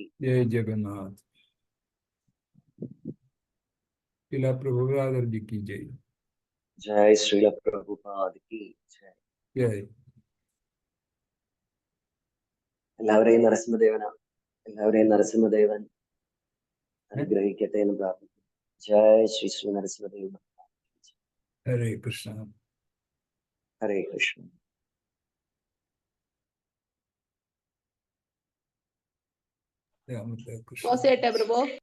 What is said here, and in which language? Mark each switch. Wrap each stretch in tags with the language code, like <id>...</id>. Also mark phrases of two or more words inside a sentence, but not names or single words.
<hi>जय जगन्नाथ। श्रीला प्रभुपाद जी की जय। जय श्रीला प्रभुपाद की जय. जय.</hi> <ml>എല്ലാവരെയും നരസിംഹദേവൻ അനുഗ്രഹിക്കട്ടെ എന്ന് പ്രാർത്ഥിക്കുന്നു. ജയ ശ്രീ ശ്രീ നരസിംഹദേവൻ. ഹരേ കൃഷ്ണ. ഹരേ കൃഷ്ണ. പ്രഭു.</ml>